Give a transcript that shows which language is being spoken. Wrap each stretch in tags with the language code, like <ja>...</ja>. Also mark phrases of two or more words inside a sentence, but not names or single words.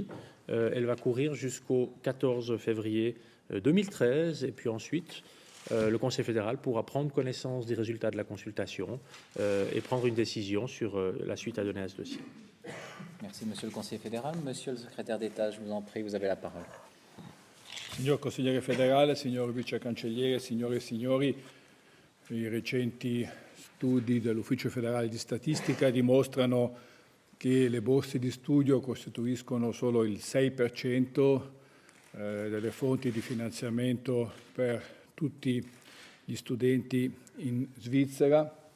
<fr>Elle va courir jusqu'au 14 février 2013 et puis ensuite le Conseil fédéral pourra prendre connaissance des résultats de la consultation et prendre une décision sur la suite à donner à ce dossier. Merci, Monsieur le Conseiller fédéral. Monsieur le Secrétaire d'État, je vous en prie, vous avez la parole.</fr> <it>Signor Consigliere federale, signor Vice Cancelliere, signore e signori, i recenti studi dell'Ufficio federale di statistica dimostrano che le borse di studio costituiscono solo il 6% delle fonti di finanziamento per tutti gli studenti in Svizzera.</it>